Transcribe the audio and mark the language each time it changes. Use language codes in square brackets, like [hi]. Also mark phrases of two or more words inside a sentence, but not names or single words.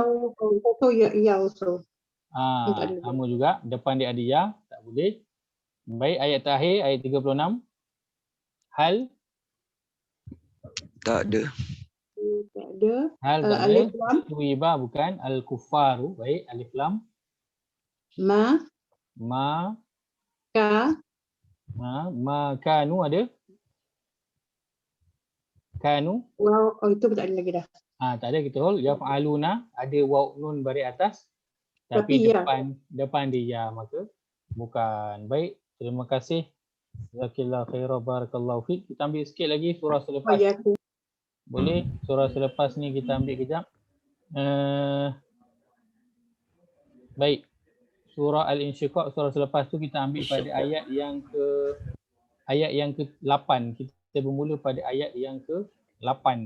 [ms] Ya also. Sama juga. Depan dia ada ya. Tak boleh. Baik, ayat terakhir, ayat 36. Hal. Tak ada. Tak ada. Hal tak ada. Alif lam. Tuiba bukan. Al-kufaru. Baik, alif lam. Ma. Ka. [ar] ما كانوا [ms] ada. Kanu. Wow, itu tak ada lagi dah. Tak ada, kita hold. Yaf'aluna ada waw nun baris atas. Tapi depan dia ya, maka bukan. Baik, terima kasih. [ar] جزاك الله خيرا، بارك الله فيك. [ms] Kita ambil sikit lagi surah selepas. Boleh? Surah selepas ni kita ambil kejap. Baik. Surah Al-Insyiqaq, surah selepas tu kita ambil pada ayat yang ke-8. Kita bermula pada ayat yang ke-8.